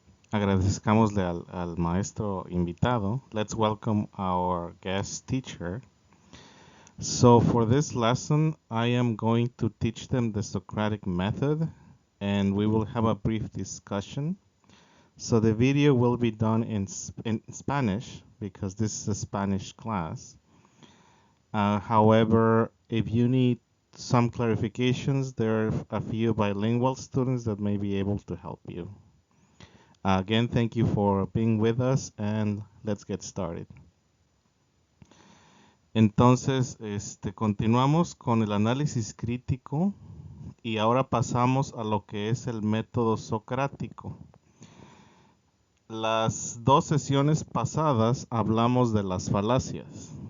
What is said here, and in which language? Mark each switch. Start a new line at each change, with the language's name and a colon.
Spanish: Agradezcámosle al maestro invitado.
English: Let's welcome our guest teacher. So for this lesson, I am going to teach them the Socratic method and we will have a brief discussion. So the video will be done in Spanish because this is a Spanish class. However, if you need some clarifications, there are a few bilingual students that may be able to help you. Again, thank you for being with us and let's get started.
Spanish: Entonces, continuamos con el análisis crítico y ahora pasamos a lo que es el método socrático. Las dos sesiones pasadas hablamos de las falacias.